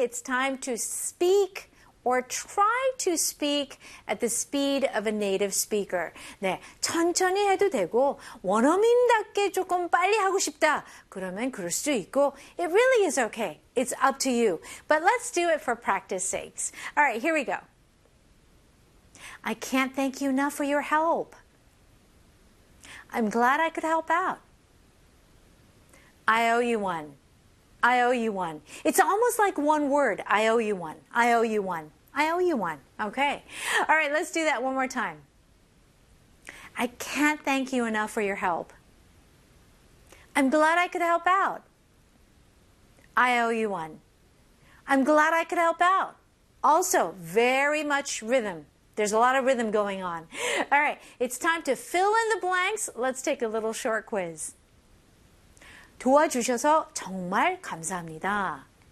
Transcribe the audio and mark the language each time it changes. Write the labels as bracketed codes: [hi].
[en] It's time to speak or try to speak at the speed of a native speaker. [ko] 네, 천천히 해도 되고 원어민답게 조금 빨리 하고 싶다. 그러면 그럴 수도 있고 [en] it really is okay. It's up to you. But let's do it for practice sakes. All right, here we go. I can't thank you enough for your help. I'm glad I could help out. I owe you one. I owe you one. It's almost like one word. I owe you one. I owe you one. I owe you one. Okay. All right, let's do that one more time. I can't thank you enough for your help. I'm glad I could help out. I owe you one. I'm glad I could help out. Also, very much rhythm. There's a lot of rhythm going on. All right, it's time to fill in the blanks. Let's take a little short quiz. [ko] 도와주셔서 정말 감사합니다.